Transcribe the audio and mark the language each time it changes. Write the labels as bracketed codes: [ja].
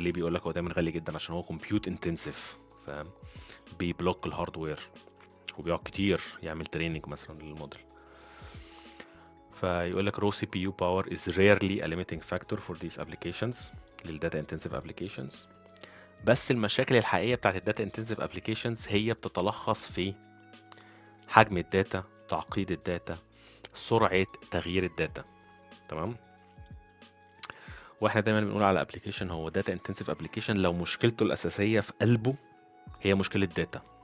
[ar] ليه بيقول لك هو دايما غالي جدا؟ عشان هو كومبيوت انتنسيف، فاهم؟ بيبلوك الهاردوير وبيقعد كتير يعمل تريننج مثلا للموديل. فيقول لك [en] raw CPU power is rarely a limiting factor for these applications، [ar] للداتا انتنسيف [en] applications. [ar] بس المشاكل الحقيقيه بتاعت الداتا انتنسيف applications هي بتتلخص في حجم الداتا، تعقيد الداتا، سرعه تغيير الداتا. تمام. واحنا دايما بنقول على ابلكيشن هو داتا انتنسيف ابلكيشن لو مشكلته الاساسيه في قلبه هي مشكله داتا.